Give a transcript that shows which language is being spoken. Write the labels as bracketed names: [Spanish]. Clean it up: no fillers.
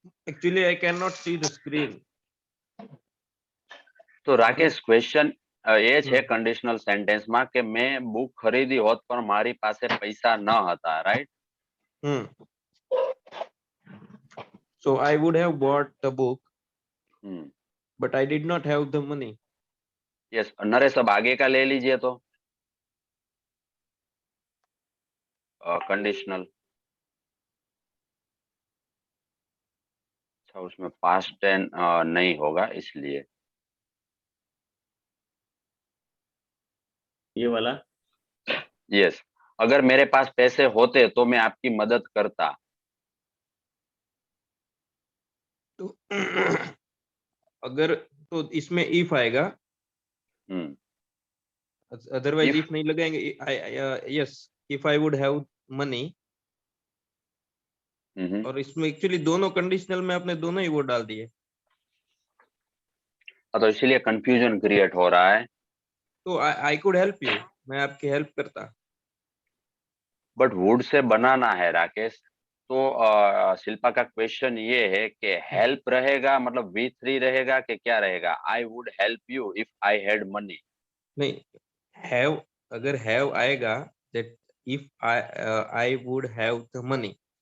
[English] Actually, I cannot see the screen. [Gujarati] તો Rakesh, question એ છે હમ. Conditional સેન્ટેન્સમાં કે મેં બુક ખરીદી હોત પણ મારી પાસે પૈસા ન હતા, right? [English] So I would have bought the book, hmm, but I did not have the money. Yes. [Hindi] Naresh, अब आगे का ले लीजिए तो. कंडीशनल. अच्छा, उसमें पास्ट टेंस नहीं होगा इसलिए. ये वाला [English] Yes. [Hindi] अगर मेरे पास पैसे होते तो मैं आपकी मदद करता. तो अगर, तो इसमें if आएगा, हम्म, [English] otherwise If- [Hindi] if नहीं लगाएंगे. [English] Yes, if I would have money. Hmm. [Hindi] और इसमें एक्चुअली दोनों कंडीशनल में आपने दोनों ही वो डाल दिए. हाँ, तो इसीलिए कंफ्यूजन क्रिएट हो रहा है. तो [English] I could help you, [Hindi] मैं आपकी हेल्प करता. बट वुड से बनाना है राकेश. तो शिल्पा का क्वेश्चन ये है कि हेल्प रहेगा, मतलब V3 रहेगा कि क्या रहेगा? [English] I would help you if I had money. नहीं, have, अगर have आएगा, that if I would have the money.